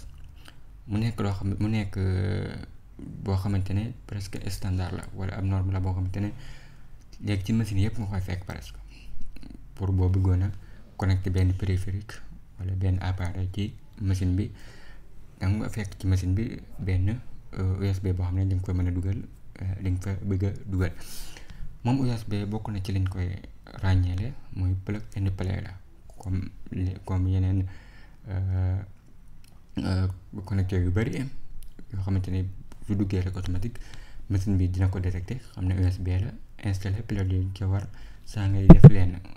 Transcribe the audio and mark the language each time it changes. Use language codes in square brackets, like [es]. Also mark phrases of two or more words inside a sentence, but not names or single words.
[wo] mu nekk loo xam mu nekk boo xamante ne [fr] presque standard [wo] la wala ab norme la boo xamante ne léegi ci machine yëpp nga koy fekk presque pour boo bëggoon a connecter benn périphérique wala benn appareil ci machine bi da nga fekk ci machine bi benn USB boo xam ne dañ koy mën a dugal li nga fa bëgg a dugal. moom USB bokk na ci liñ koy ràññeele mooy [en] plug and play [wo] la comme yeneen connecteur yu bari yoo xamante ne su duggee rek automatique machine bi dina ko détecté xam ne USB la installé plug yi ca war saa ngay def lenn.